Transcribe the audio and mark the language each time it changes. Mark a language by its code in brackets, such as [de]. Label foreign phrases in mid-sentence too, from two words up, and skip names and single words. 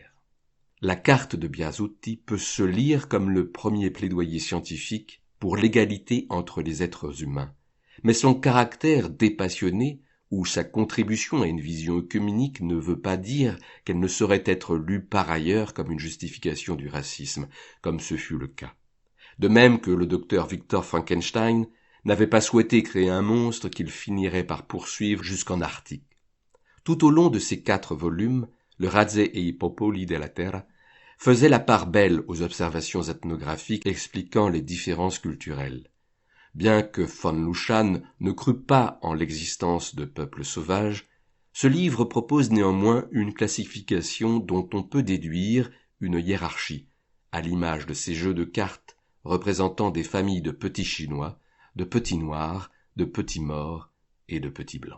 [fr] La carte de Biasutti peut se lire comme le premier plaidoyer scientifique pour l'égalité entre les êtres humains, mais son caractère dépassionné ou sa contribution à une vision œcuménique ne veut pas dire qu'elle ne saurait être lue par ailleurs comme une justification du racisme, comme ce fut le cas. De même que le docteur Victor Frankenstein n'avait pas souhaité créer un monstre qu'il finirait par poursuivre jusqu'en Arctique. Tout au long de ces 4 volumes, le Razze e i popoli della terra faisait la part belle aux observations ethnographiques expliquant les différences culturelles. Bien que von Lushan ne crût pas en l'existence de peuples sauvages, ce livre propose néanmoins une classification dont on peut déduire une hiérarchie, à l'image de ces jeux de cartes représentant des familles de petits Chinois, de petits Noirs, de petits Maures et de petits Blancs.